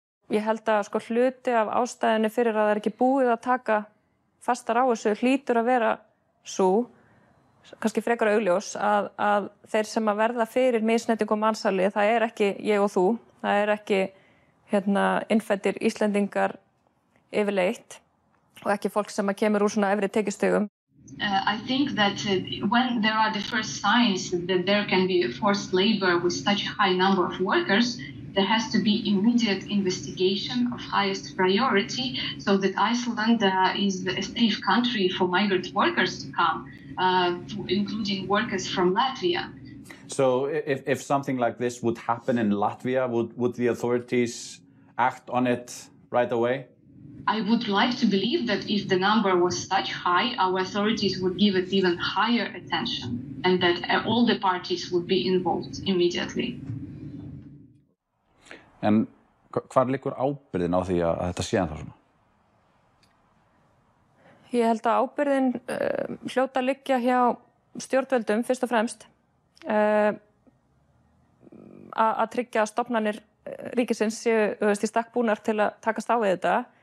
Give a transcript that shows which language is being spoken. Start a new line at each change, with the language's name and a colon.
Icelandic: Ég held að hluti af ástæðinu fyrir að það ekki búið að taka fastar á þessu hlýtur að vera svo, kannski frekar augljós, að þeir sem að verða fyrir misneytingu og mansali, það ekki ég og þú, það ekki innfæddir Íslendingar yfirleitt og ekki fólk sem að kemur úr svona efri tekjustigum.
English: I think that when there are the first signs that there can be forced labor with such a high number of workers, there has to be immediate investigation of highest priority so that Iceland is a safe country for migrant workers to come, including workers from Latvia. So if something like this would happen in Latvia, would the authorities act on it right away? I would like to believe that if the number was such high, our authorities would give it even higher attention and that all the parties would be involved immediately.
Icelandic: En hvar liggur ábyrgðin á því að þetta sé ennþá svona? Ég held að ábyrgðin hljóta að liggja hjá stjórnvöldum fyrst og fremst að tryggja að stofnanir ríkisins séu í stakk búnar til að takast á við þetta.